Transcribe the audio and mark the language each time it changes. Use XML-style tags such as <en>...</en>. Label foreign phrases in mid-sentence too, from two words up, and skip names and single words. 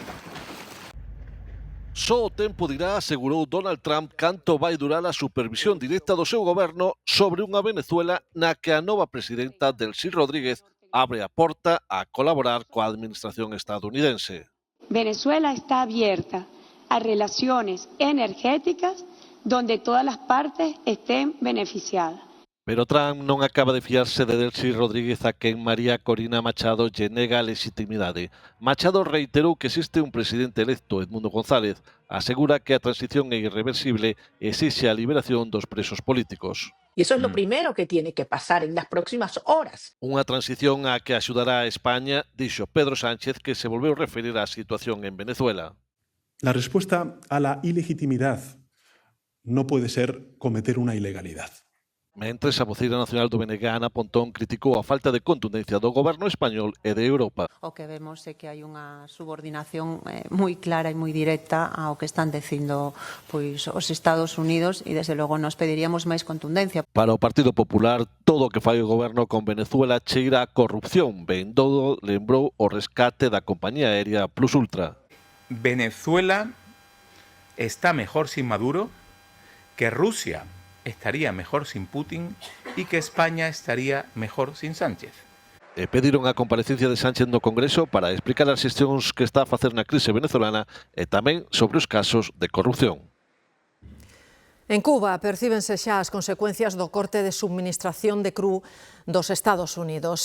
<gl>Só o tempo dirá, asegurou Donald Trump, canto vai durar a supervisión directa do seu goberno sobre unha Venezuela na que a nova presidenta Delcy Rodríguez abre a porta a colaborar coa administración estadounidense.</gl> <es>Venezuela está abierta a relaciones energéticas donde todas las partes estén beneficiadas.</es> <gl>Pero Trump non acaba de fiarse de Delcy Rodríguez a quen María Corina Machado lle nega a legitimidade. Machado reiterou que existe un presidente electo, Edmundo González. Asegura que a transición é irreversible e exixe a liberación dos presos políticos.</gl> <es>Y eso es lo primero que tiene que pasar en las próximas horas.</es> <gl>Unha transición a que axudará a España, dixo Pedro Sánchez, que se volveu referir á situación en Venezuela.</gl> <es>La respuesta a la ilegitimidad no puede ser cometer una ilegalidad.</es> <gl>Mentres, a voceira nacional do BNG, Ana Pontón, criticou a falta de contundencia do goberno español e de Europa. O que vemos é que hai unha subordinación moi clara e moi directa ao que están dicindo pois os Estados Unidos e, desde logo, nos pediríamos máis contundencia. Para o Partido Popular, todo o que fai o goberno con Venezuela cheira a corrupción. Bendodo lembrou o rescate da compañía aérea Plus Ultra.</gl> <es>Venezuela está mejor sin Maduro, que Rusia estaría mejor sin Putin y que España estaría mejor sin Sánchez.</es> <gl>Pediron a comparecencia de Sánchez no Congreso para explicar as xestións que está a facer na crise venezolana e tamén sobre os casos de corrupción. En Cuba percíbense xa as consecuencias do corte de subministración de cru dos Estados Unidos.</gl>